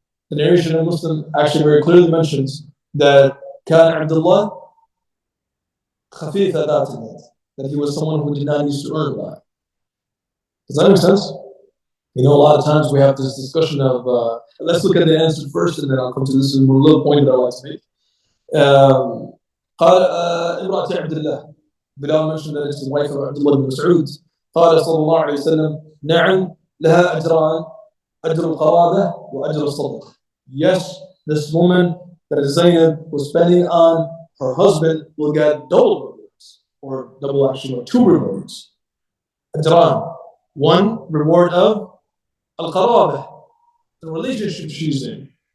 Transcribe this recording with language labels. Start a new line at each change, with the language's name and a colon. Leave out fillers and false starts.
English: The narration of Muslim actually very clearly mentions that كان Abdullah
Arabic: خفيف ذات اليد,
English: that he was someone who did not used to earn a lot. Does that make sense? A lot of times we have this discussion of, let's look at the answer first and then I'll come to this little point that I like to make.
Arabic: قال امرأة عبد الله.
English: Bilal mentioned that it's the wife of Abdullah ibn Mas'ud.
Arabic: قال صلى الله عليه وسلم نعم لها أجران أجر القرابة وأجر الصدقة.
English: Yes, this woman that is Zaynab was spending on her husband will get double rewards, or double actually, two rewards.
Arabic: أجران.
English: One reward of al-qarabah, the relationship she's in.